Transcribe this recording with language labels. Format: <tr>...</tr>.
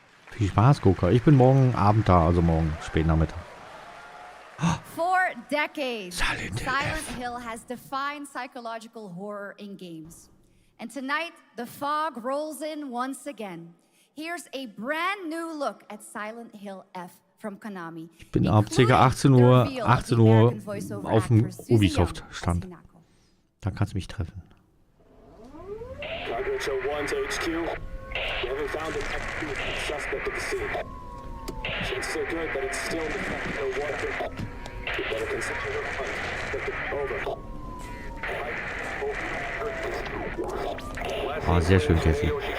<de>Viel Spaß, Gucker. Ich bin morgen Abend da, also morgen spät Nachmittag.</de> <en>For decades, Silent Hill has defined psychological horror in games. And tonight, the fog rolls in once again. Here's a brand new look at Silent Hill F from Konami.</en> <de>Ich bin ab ca. 18 Uhr auf dem Ubisoft-Stand. Da kannst du mich treffen.</de> <en>Target show 1 to HQ. We haven't found an active suspect at the scene. Chances are good that it's still in the fact no water. We better consider the hunt. Over.</en> <de>Oh, sehr schön, Cassie.</de>